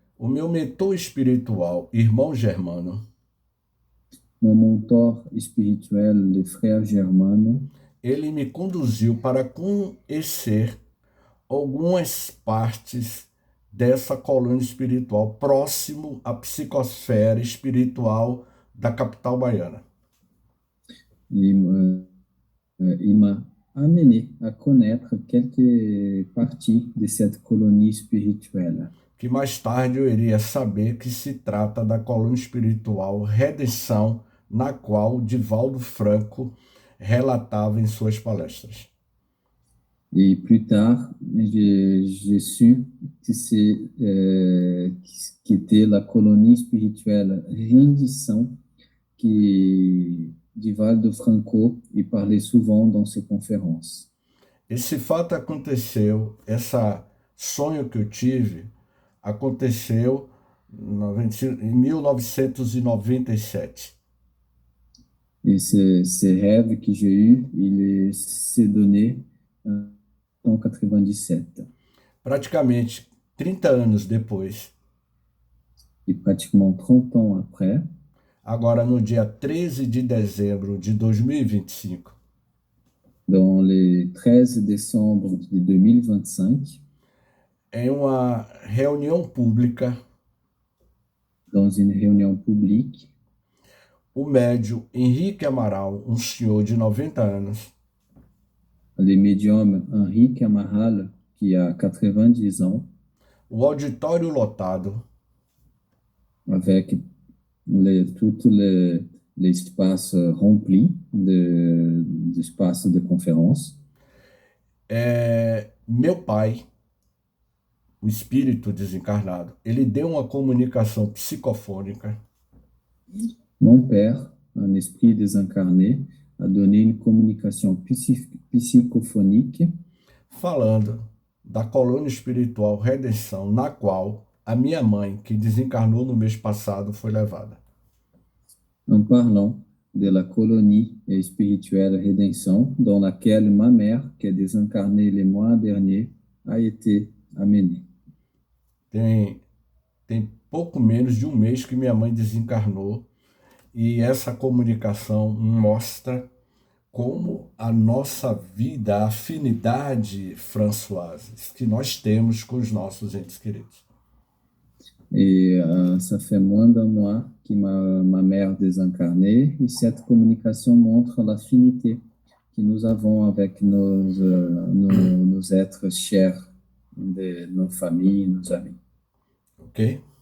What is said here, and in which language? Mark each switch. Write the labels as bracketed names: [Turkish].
[Portuguese] O meu mentor espiritual, irmão Germano, [French] Mon mentor spirituel, le frère Germano, [Portuguese] ele me conduziu para conhecer algumas partes dessa coluna espiritual próximo à psicosfera espiritual da capital baiana. [French] il m'a amené à connaître quelques parties de cette colonie spirituelle. [Portuguese] Que mais tarde eu iria saber que se trata da coluna espiritual Redenção, na qual Divaldo Franco relatava em suas palestras. [French] Et plus tard, j'ai su que qu'était la colonie spirituelle Rendição, que Divaldo Franco y parlait souvent dans ses conférences. [Portuguese] Esse fato aconteceu, esse sonho que eu tive, aconteceu em 1997. [French] Et ce rêve que j'ai eu, il s'est donné en 97. [Portuguese] Praticamente 30 anos depois, [French] Et pratiquement 30 ans après, [Portuguese] agora no dia 13 de dezembro de 2025, [French] dans le 13 décembre de 2025, [Portuguese] em uma reunião pública, [French] dans une réunion publique, [Portuguese] o médium Henrique Amaral, um senhor de 90 anos, [French] le médium Henrique Amaral, qui a 90 ans, [Portuguese] o auditório lotado, [French] avec tout l'espace rempli d'espace de conférence, [Portuguese] meu pai, o espírito desencarnado, ele deu uma comunicação psicofônica [French] mon père, un esprit désincarné, a donné une communication psychophonique [Portuguese] falando da coluna espiritual Redenção, na qual a minha mãe, que desencarnou no mês passado, foi levada. [French] en parlant de la colonie spirituelle Rédemption, dans laquelle ma mère, qui est désincarnée le mois dernier, a été amenée. [Portuguese] Tem pouco menos de um mês que minha mãe desencarnou, e essa comunicação mostra como a nossa vida, a afinidade, Françoise, que nós temos com os nossos entes queridos. [French] Et ça fait moins d'un mois que ma mère désincarnée, et cette communication montre l'affinité que nous avons avec nos êtres chers, de nos familles, nos amis. Ok?